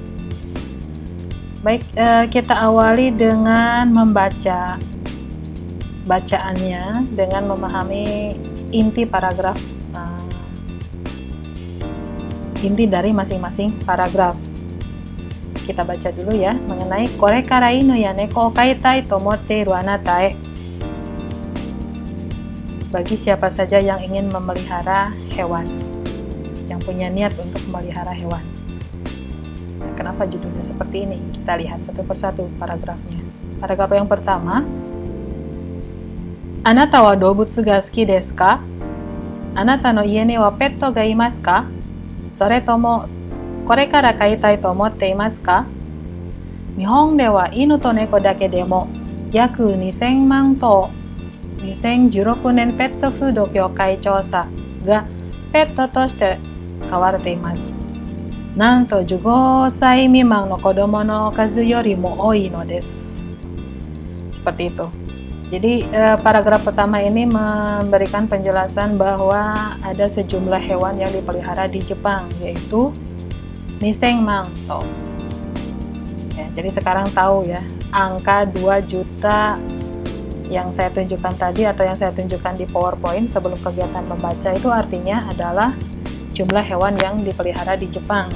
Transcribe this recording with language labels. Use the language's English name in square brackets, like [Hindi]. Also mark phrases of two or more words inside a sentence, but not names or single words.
[Indonesian] Baik, kita awali dengan membaca bacaannya dengan memahami inti paragraf, inti dari masing-masing paragraf. Kita baca dulu ya, mengenai [Japanese] これから犬や猫飼いたいと思っているあなたへ. [Indonesian] Bagi siapa saja yang ingin memelihara hewan, yang punya niat untuk memelihara hewan. Kenapa judulnya seperti ini? Kita lihat satu persatu paragrafnya. Paragraf yang pertama, [Japanese] あなたは動物が好きですか? あなたの家にはペットがいますか? それともこれから飼いたいと思っていますか? 日本では犬と猫だけでも yaku 2000万頭2016年ペットフード協会調査がペットとして飼われています。なんと15歳未満の子供の数よりも多いのです。 [Indonesian] Seperti itu. Jadi paragraf pertama ini memberikan penjelasan bahwa ada sejumlah hewan yang dipelihara di Jepang, yaitu 2000万頭. Ya, jadi sekarang tahu ya, angka 2 juta yang saya tunjukkan tadi atau yang saya tunjukkan di PowerPoint sebelum kegiatan membaca itu artinya adalah jumlah hewan yang dipelihara di Jepang.